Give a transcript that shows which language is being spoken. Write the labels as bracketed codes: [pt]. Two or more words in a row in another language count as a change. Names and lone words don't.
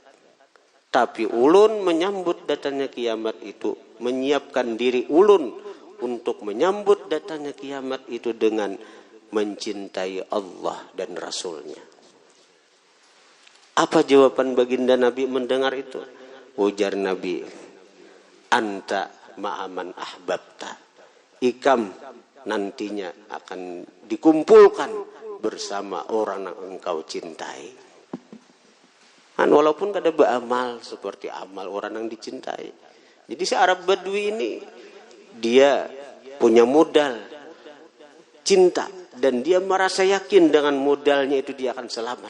[bjn] Tapi ulun menyambut datangnya kiamat itu, menyiapkan diri ulun untuk menyambut datangnya kiamat itu dengan mencintai Allah dan Rasulnya. [id] Apa jawaban baginda Nabi mendengar itu? [ar] Ujar Nabi, anta ma'aman ahbabta. [bjn] Ikam nantinya akan dikumpulkan bersama orang yang engkau cintai. Walaupun kada beramal seperti amal orang yang dicintai. [id] Jadi si Arab Badui ini dia punya modal cinta dan dia merasa yakin dengan modalnya itu dia akan selamat.